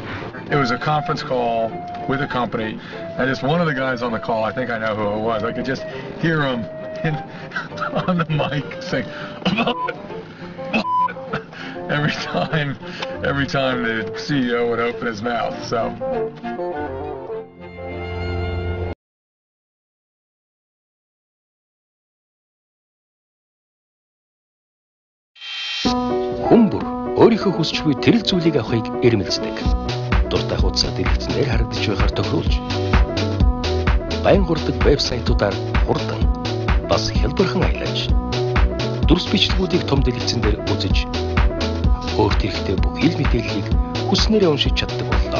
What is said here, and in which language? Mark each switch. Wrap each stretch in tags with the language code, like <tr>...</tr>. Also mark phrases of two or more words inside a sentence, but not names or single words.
<en>It was a conference call with a company, and just one of the guys on the call, I think I know who it was. I could just hear him on the mic saying, every time the CEO would open his mouth. So.</en> <mn>Хүмүүр өөрийнхөө хүсч буй тэрэг зүйлийг авахыг эрмэлздэг. Дуртай хуудасаар дэлгэцнээр харагдаж байхаар тохируулж байн хурдаг вебсайтуудаар хурдан бас хялбархан аялаж дүрс бичлэгүүдийг том дэлгэцэн дээр үзэж өөрт хэрэгтэй бүх хэл мэдээллийг хүснээрээ уншиж чаддаг боллоо.</mn>